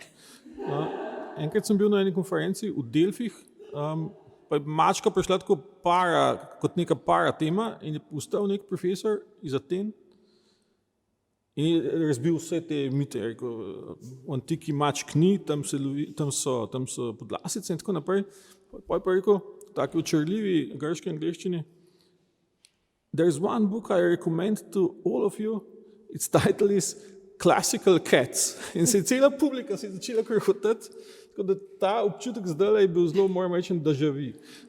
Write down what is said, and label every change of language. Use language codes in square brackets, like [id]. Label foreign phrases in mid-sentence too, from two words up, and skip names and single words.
[sl] Enkrat sem bil na eni konferenci v Delfih, pa je mačka prišla tako kot neka para tema in je postal nek profesor iz Aten in je razbil vse te mite. Rekel, v antiki mačk ni, tam so podlasice in tako naprej. Pa je pa rekel, taki očarljivi grški angleščini, [en] "There's one book I recommend to all of you. Its title is Classical Cats." [sl] In se je cela publika začela krohotati, tako da ta občutek zdaj je bil zelo, moram reči, [fr] déjà vu.